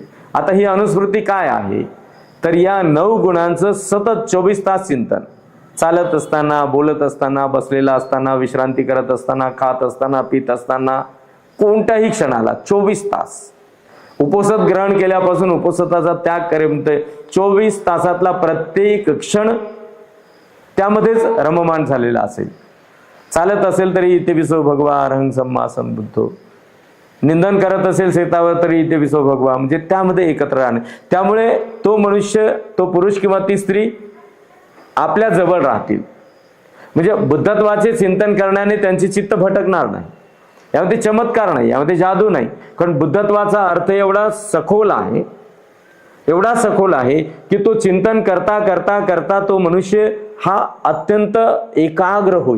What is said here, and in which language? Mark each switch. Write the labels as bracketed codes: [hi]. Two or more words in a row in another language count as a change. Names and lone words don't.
[mr] आता ही अनुस्मृती काय आहे, तर या 9 गुणांचं सतत 24 तास चिंतन, चालत असताना, बोलत असताना, बसलेला असताना, विश्रांती करत असताना, खात असताना, पित असताना, कोणत्याही क्षणाला 24 तास. उपवासात ग्रहण केल्यापासून उपवासाचा त्याग करेपर्यंत 24 तासातला प्रत्येक क्षण त्यामध्येच रममाण झालेला असेल. चालत असेल तरी [pi] इथे विसो भगवा अरहं सम्मा संबुद्धो, [mr] निंदन करत असेल शेतावर तरी [pi] इथे विसो भगवा, [mr] म्हणजे त्यामध्ये एकत्र राहणे. त्यामुळे तो मनुष्य, तो पुरुष किंवा ती स्त्री आपल्या जवळ राहतील. म्हणजे बुद्धत्वाचे चिंतन करण्याने त्यांची चित्त भटकणार नाही. यामध्ये चमत्कार नाही, यामध्ये जादू नाही. कारण बुद्धत्वाचा अर्थ एवढा सखोल आहे, एवढा सखोल आहे की तो चिंतन करता करता करता तो मनुष्य हा अत्यंत एकाग्र होईल.